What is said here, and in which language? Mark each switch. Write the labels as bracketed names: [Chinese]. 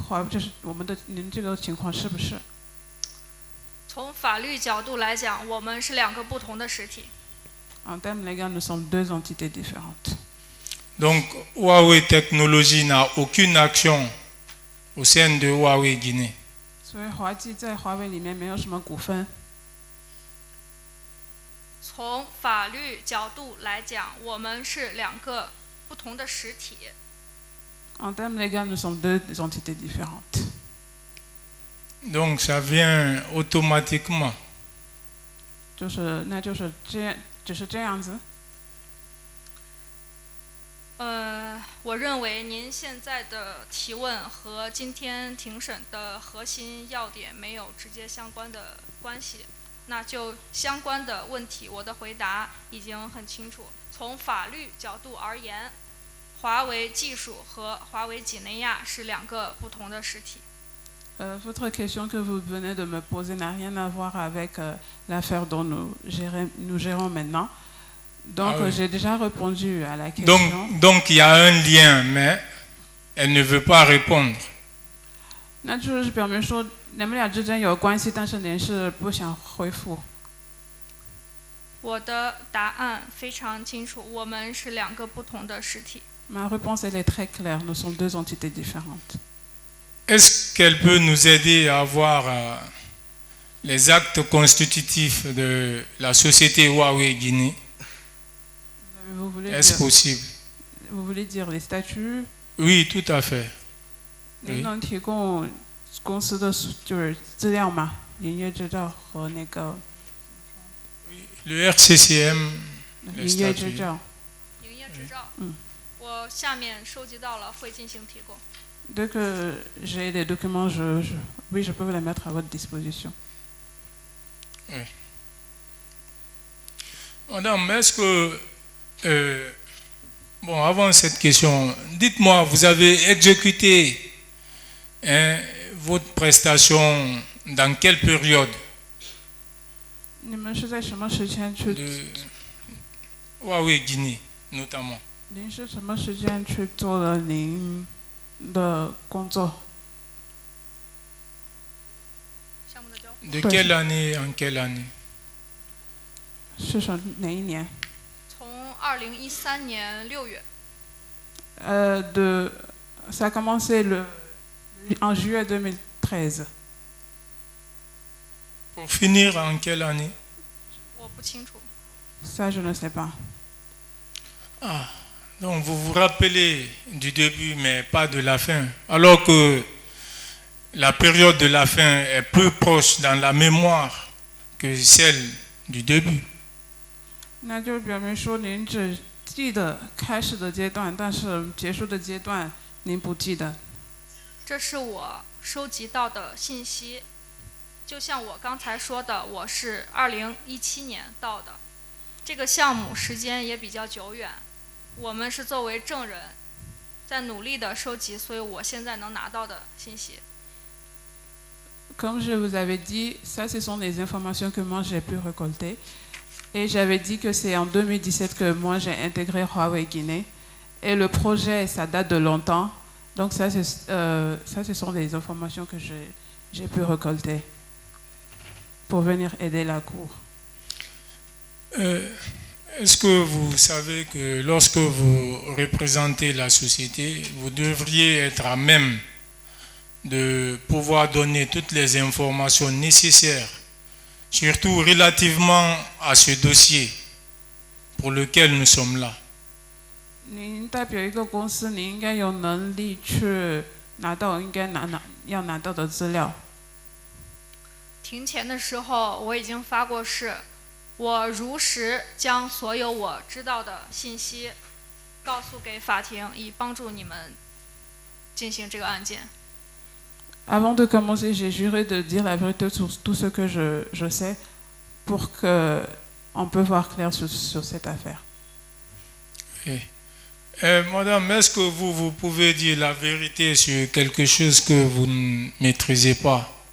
[Chinese] 就是您这个情况是不是？从法律角度来讲，我们是两个不同的实体。 [French] En termes légaux, nous sommes deux entités différentes. Donc Huawei Technologies n'a aucune action au sein de Huawei Guinée. [Chinese] 所以华技在华为里面没有什么股份。从法律角度来讲，我们是两个不同的实体。 [French] En termes légaux, nous sommes deux entités différentes. Donc ça vient automatiquement [Chinese] 就是这样，只是这样子。我认为您现在的提问和今天庭审的核心要点没有直接相关的关系。那就相关的问题，我的回答已经很清楚。从法律角度而言，华为技术和华为几内亚是两个不同的实体。 [French] Votre question que vous venez de me poser n'a rien à voir avec l'affaire dont nous gérons maintenant. Donc, j'ai déjà répondu à la question. Donc, il y a un lien, mais elle ne veut pas répondre. [Chinese] 那就是表明说你们俩之间有关系，但是您是不想回复。我的答案非常清楚，我们是两个不同的实体。 [French] Ma réponse elle est très claire. Nous sommes deux entités différentes. Est-ce qu'elle peut nous aider à avoir les actes constitutifs de la société Huawei Guinée? Est-ce possible? Vous voulez dire les statuts? Oui, tout à fait. [Chinese] 您能提供公司的就是资料吗？营业执照和那个 [French] Le RCCM, [Chinese] 营业执照。营业执照。我下面收集到了，会进行提供。 [French] Dès que j'ai les documents, oui, je peux vous les mettre à votre disposition. Oui. Madame, est-ce que bon, avant cette question, dites-moi, vous avez exécuté votre prestation dans quelle période? [Chinese] 你们是在什么时间去？ [French] De Huawei Guinée, notamment. [Chinese] 您是什么时间去做了您的工作？项目的交付。 [French] De quelle année en quelle année? [Chinese] 是哪一年？从2013年6月。 [French] Ça a commencé en juillet 2013. Pour finir en quelle année? [Chinese] 我不清楚。 [French] Ça, je ne sais pas. Ah, donc vous vous rappelez du début, mais pas de la fin. Alors que la période de la fin est plus proche dans la mémoire que celle du début. [Chinese] 那就表明说您只记得开始的阶段，但是结束的阶段您不记得。这是我收集到的信息，就像我刚才说的，我是2017年到的，这个项目时间也比较久远，我们是作为证人，在努力的收集，所以我现在能拿到的信息。 [French] Comme je vous avais dit, ça, ce sont les informations que moi j'ai pu récolter. Et j'avais dit que c'est en 2017 que moi j'ai intégré Huawei Guinée. Et le projet, ça date de longtemps. Donc ça, ce sont les informations que j'ai pu récolter pour venir aider la Cour. Est-ce que vous savez que lorsque vous représentez la société, vous devriez être à même de pouvoir donner toutes les informations nécessaires, surtout relativement à ce dossier pour lequel nous sommes là? [Chinese] 您代表一个公司，您应该有能力去拿到要拿到的资料。庭前的时候我已经发过誓，我如实将所有我知道的信息告诉给法庭，以帮助你们进行这个案件。 [French] Avant de commencer, j'ai juré de dire la vérité sur tout ce que je sais pour qu'on peut voir clair sur cette affaire. Oui. Madame, est-ce que vous pouvez dire la vérité sur quelque chose que vous ne maîtrisez pas?